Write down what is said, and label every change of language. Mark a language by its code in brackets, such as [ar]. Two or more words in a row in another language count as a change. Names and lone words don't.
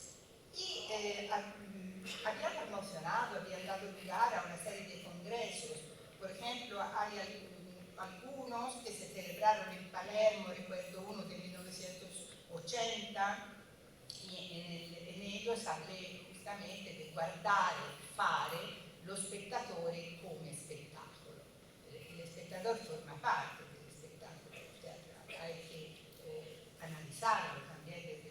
[es] Y habían promocionado, habían dado lugar a una serie de congresos. Por ejemplo, hay algunos que se celebraron en Palermo, recuerdo uno de 1980, y en ellos hablé justamente de [it] guardare, fare lo spettatore come spettacolo. [es] El espectador forma parte del espectáculo teatral, hay que analizarlo también